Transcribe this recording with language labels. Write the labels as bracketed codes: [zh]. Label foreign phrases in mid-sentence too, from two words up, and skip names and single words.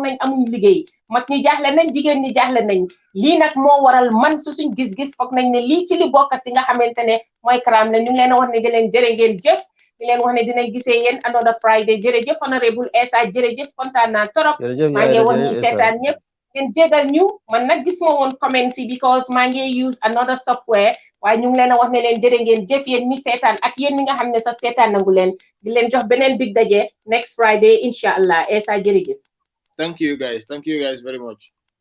[wo] nañ amuñ liggéey mag ñi jaaxle nañ jigéen ñi jaaxle nañ lii nag moo waral man su suñ gis-gis foog nañ ne lii ci li bokk si nga xamante ne mooy crime la ñu ngi leen a wax ne di leen jërë ngeen jëf di leen wax ne dinañ gisee yéen [en] another Friday [wo] jërëjëf honorable Essa jërëjëf kontaan naa torop maa ngi wax ñi seetaan ñëpp ngeen jégal ñu man nag gis ma woon comment si because maa ngi use [en] another software [wo] waaye ñu ngi leen a wax ne leen jërë ngeen jëf yéen mi seetaan ak yéen mi nga xam ne sax seetaan nangu leen di leen jox beneen dig daje [en] next Friday [ar] incha allah [wo] Essa jërëjëf. [en] Thank you guys very much.